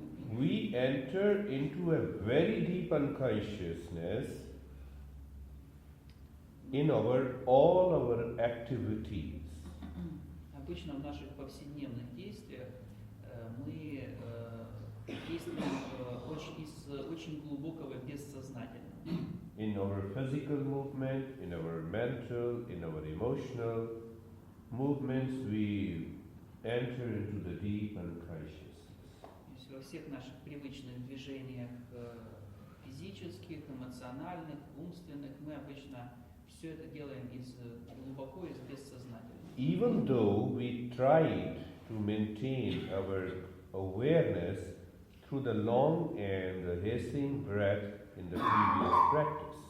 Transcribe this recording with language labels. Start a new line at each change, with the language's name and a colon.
English: We enter into a very deep unconsciousness in all our activities.
Russian: Обычно в наших повседневных действиях мы действуем из очень глубокого бессознательного.
English: In our physical movement, in our mental, in our emotional movements, we enter into the deep unconsciousness.
Russian: То есть во всех наших привычных движениях физических, эмоциональных, умственных мы обычно все это делаем глубоко из бессознательного.
English: Even though we tried to maintain our awareness through the long and the hissing breath in the previous practice.